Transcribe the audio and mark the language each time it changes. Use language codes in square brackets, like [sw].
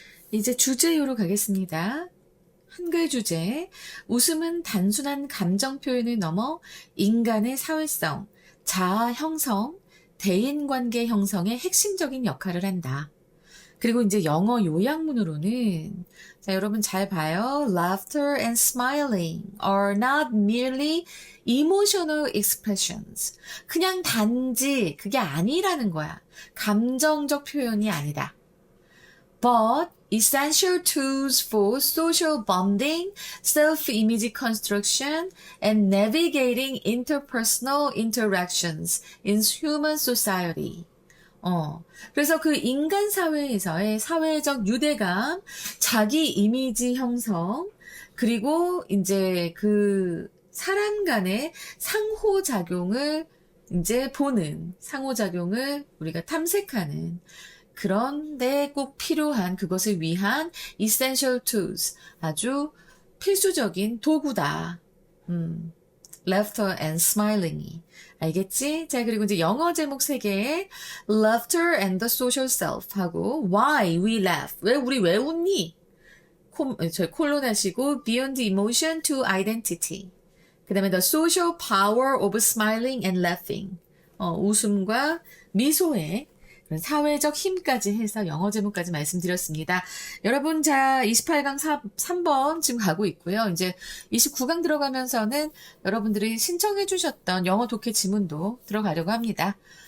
[ko] 이제 주제요로 가겠습니다. 한글 주제. 웃음은 단순한 감정 표현을 넘어 인간의 사회성, 자아 형성, 대인관계 형성의 핵심적인 역할을 한다. 그리고 이제 영어 요약문으로는 자, 여러분 잘 봐요. [en] Laughter and smiling are not merely emotional expressions. [ko] 그냥 단지 그게 아니라는 거야. 감정적 표현이 아니다. [en] But essential tools for social bonding, self-image construction, and navigating interpersonal interactions in human society. [ko] 그래서 그 인간 사회에서의 사회적 유대감, 자기 이미지 형성, 그리고 이제 그 사람 간의 상호작용을 이제 보는, 상호작용을 우리가 탐색하는, 그런데 꼭 필요한 그것을 위한 [en] essential tools, [ko] 아주 필수적인 도구다. [en] Laughter and smiling이. 알겠지? [ko] 자, 그리고 이제 영어 제목 3개. [en] Laughter and the social self 하고 Why we laugh. [ko] 우리 왜 웃니? 콜론 하시고 [en] Beyond emotion to identity. 그 다음에 The social power of smiling and laughing. [ko] 웃음과 미소의 사회적 힘까지 해서 영어 제목까지 말씀드렸습니다. 여러분, 자, 28강 3번 지금 가고 있고요. 이제 29강 들어가면서는 여러분들이 신청해 주셨던 영어 독해 지문도 들어가려고 합니다.